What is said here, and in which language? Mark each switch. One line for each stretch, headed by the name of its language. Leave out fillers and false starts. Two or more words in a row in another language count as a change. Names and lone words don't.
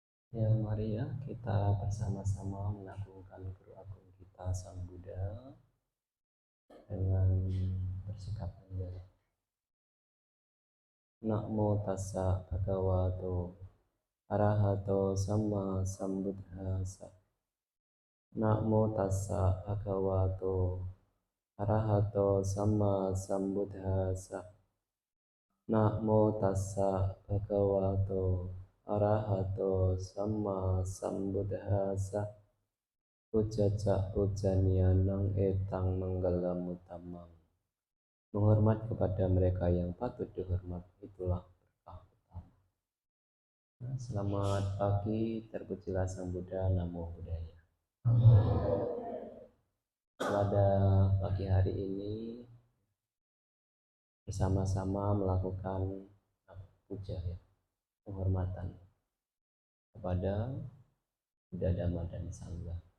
Indonesian: Ya, mari ya kita bersama-sama mengagungkan guru agung kita Sang Buddha dengan bersikap rendah.
Pali: Namo tassa bhagavato arahato sama sambuddhassa. Namo tassa bhagavato arahato sama sambuddhassa. Namo tassa bhagavato arahato sama sambuddhassa. Ujajak ujanianang etang manggalam utamang.
Indonesian: Menghormat kepada mereka yang patut dihormat itulah berkah utama. Selamat pagi, terpujilah Sang Buddha,
Pali: Namo Buddhaya.
Indonesian: Pada pagi hari ini bersama-sama melakukan puja ya, penghormatan kepada Buddha, Dhamma, dan Sangha.